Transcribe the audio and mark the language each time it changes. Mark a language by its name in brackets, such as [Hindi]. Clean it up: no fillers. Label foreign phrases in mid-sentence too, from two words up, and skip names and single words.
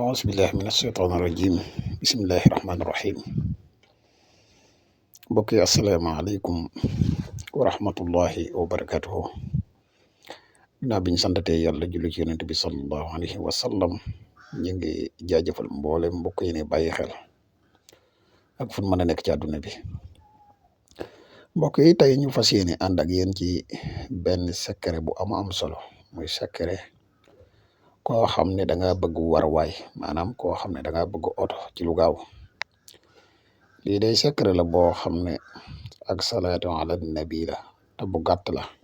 [Arabic] أعوذ بالله من الشيطان الرجيم بسم الله الرحمن الرحيم [Wolof] mbokk yi [Arabic] السلام عليكم ورحمة الله وبركاته [Wolof] ginnaaw biñ santatee yàlla julli ci yonent bi [Arabic] صلى الله عليه وسلم [Wolof] ñu ngi jaajëfal mboole mbokk yi ne bàyyi xel ak fu mën a nekk ci àdduna bi mbokk yi tey ñu fas yéene ànd ak yéen ci benn secret bu am solo muy secret koo xam ne da nga bëgg warwaay maanaam koo xam ne da nga bëgg oto ci lu gaaw lii day secret la boo xam ne ak [Arabic] صلاة على النبي [Wolof] la te bu gàtt la